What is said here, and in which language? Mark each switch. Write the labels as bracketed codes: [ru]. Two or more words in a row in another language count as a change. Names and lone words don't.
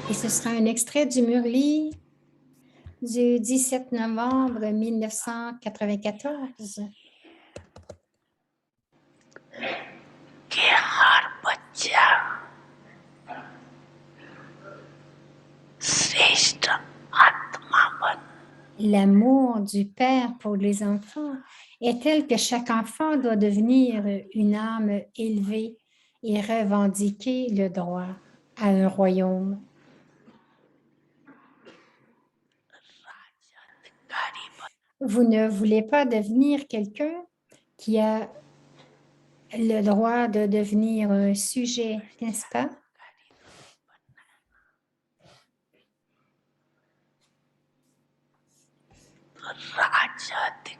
[fr] sera un extrait du Murli du 17 novembre 1994. [hi] कि हर बच्चा श्रेष्ठ आत्मा बन [fr] L'amour du Père pour les enfants est tel que chaque enfant doit devenir une âme élevée et revendiquer le droit à un royaume. [hi] राजाधिकारी बन [fr] Vous ne voulez pas devenir quelqu'un qui a le droit de devenir un sujet, n'est-ce pas? [hi] राजाधिकारी